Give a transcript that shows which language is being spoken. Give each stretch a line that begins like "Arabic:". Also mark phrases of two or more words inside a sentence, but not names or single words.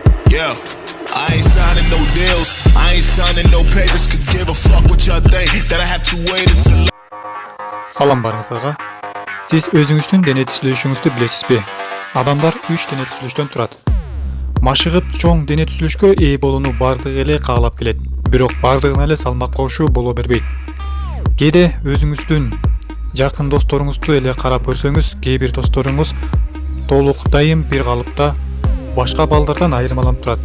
English: Yeah, I ain't signing no deals, I ain't signing no papers, could give a fuck what y'all think, that I have to wait until.
Kyrgyz: Салам барыңыздарга. Сиз өзүңүздүн дене түзүлүшүңүздү билесизби? Адамдар 3 дене түзүлүштөн турат. Машыгып чоң дене түзүлүшкө ээ болууну бардыгы эле каалап келет, бирок бардыгына эле салмак кошуу боло бербейт. Кээде өзүңүздүн жакын досторуңузду эле карап көрсөңүз, кээ бир досторуңуз толук дайым бир калыпта башка балдардан айырмаланып турат.